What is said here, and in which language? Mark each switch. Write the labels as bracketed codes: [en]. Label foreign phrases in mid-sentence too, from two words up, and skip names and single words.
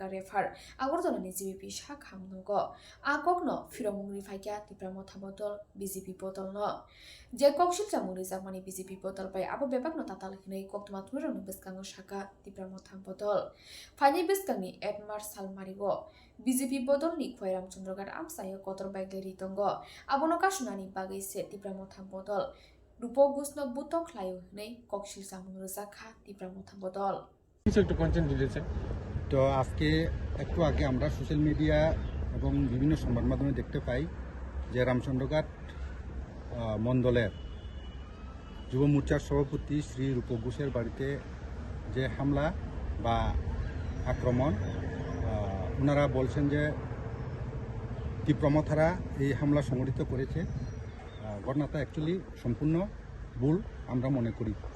[trp] रेफार आगरतलानि जीबीपी साखामनगो आ ककनो फिरमुंनि फाइया तिप्रामो थाबोतल बीजेपी बदलनो जे कक्सिल जामुनि जामानि बीजेपी बदल बाय आबो बेबाकनो ताताल हिनै कक्तमा थुरनो बसकांगो साका तिप्रामो थाबोतल फाइनि बसकांनि 8 मार्च सालमारिगो बीजेपी बदलनि खय रामचंद्रगढ़ आमसायो कतर बाइग्ले रितंगो आबोनो कासुनानि बागै से तिप्रामो थाबोतल रूपक घोषनो बुतक लायो हिनै कक्सिल जामुनि रजाखा तिप्रामो थाबोतल [bn] তো আজকে একটু আগে আমরা [en] social media [bn] এবং বিভিন্ন সংবাদ মাধ্যমে দেখতে পাই যে রামচন্দ্রঘাট মণ্ডলের যুব মোর্চার সভাপতি শ্রী রূপক ঘোষের বাড়িতে যে হামলা বা আক্রমণ ওনারা বলছেন যে তীব্রমথারা এই হামলা সংঘটিত করেছে ঘটনাটা অ্যাকচুয়ালি সম্পূর্ণ ভুল আমরা মনে করি